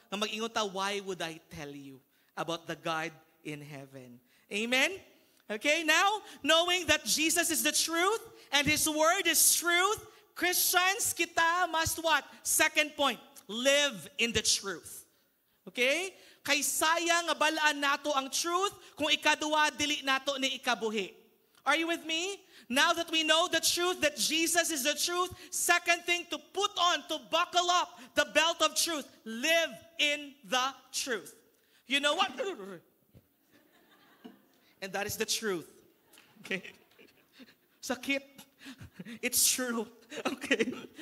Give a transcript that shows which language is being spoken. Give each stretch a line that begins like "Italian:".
Cebuano: Na mag-ingon ta,
English: why would I tell you about the God in heaven? Amen? Okay, now, knowing that Jesus is the truth and His Word is truth, Christians, kita must what? Second point, live in the truth. Okay?
Cebuano: Kay sayang nga balaan nato ang truth kung ikaduwa dili nato ni ikabuhi.
English: Are you with me? Now that we know the truth, that Jesus is the truth, second thing to put on, to buckle up the belt of truth, live in the truth. You know what? And that is the truth. Okay? Sakit. It's true. Okay?